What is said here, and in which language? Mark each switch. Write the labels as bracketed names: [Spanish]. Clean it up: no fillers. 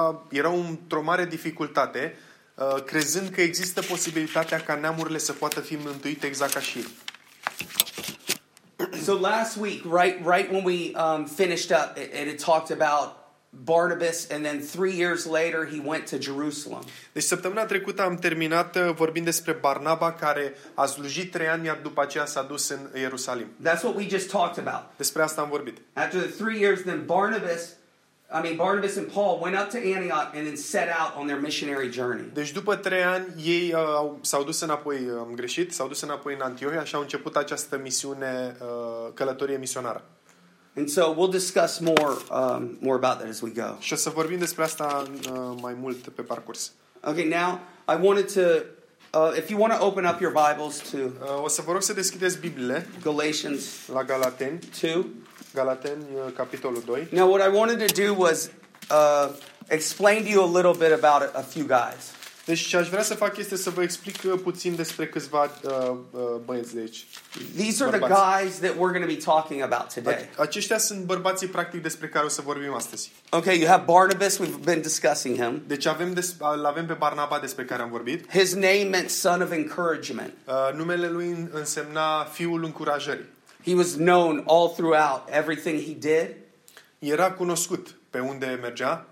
[Romanian] Era într-o mare dificultate, crezând că există posibilitatea ca neamurile să poată fi mântuite exact ca și ei. [English] So last week, right when we finished up, it talked about Barnabas, and then 3 years later he went to Jerusalem. [Romanian] Deci săptămâna trecută am terminat vorbind despre Barnaba, care a slujit 3 ani, iar după aceea s-a dus în Ierusalim. [English] That's what we just talked about. [Romanian] Despre asta am vorbit. [English] After the 3 years, then Barnabas and Paul went up to Antioch and then set out on their missionary journey. [Romanian] Deci după 3 ani, ei s-au dus înapoi, am greșit, s-au dus înapoi în Antiohia și au început această misiune, călătorie misionară. [English] And so we'll discuss more about that as we go. [Romanian] Și o să vorbim despre asta mai mult pe parcurs. [English] Okay, now I wanted to If you want to open up your Bibles to [Romanian] o să vă rog să deschideți Biblia. [English] Galatians [Romanian] la Galateni [English] 2. [Romanian] Galateni capitolul 2. [English] Now what I wanted to do was explain to you a little bit about a few guys. [Romanian] Deci ce aș vrea să fac este să vă explic puțin despre câțiva băieți de aici. [English] These are the guys that we're going to be talking about today. [Romanian] Aceștia sunt bărbații practic despre care o să vorbim astăzi. [English] Okay, you have Barnabas, we've been discussing him. [Romanian] Deci avem avem pe Barnaba despre care am vorbit. [English] His name meant son of encouragement. [Romanian] Numele lui însemna fiul încurajării. [English] He was known all throughout everything he did. [Romanian] Era cunoscut pe unde mergea.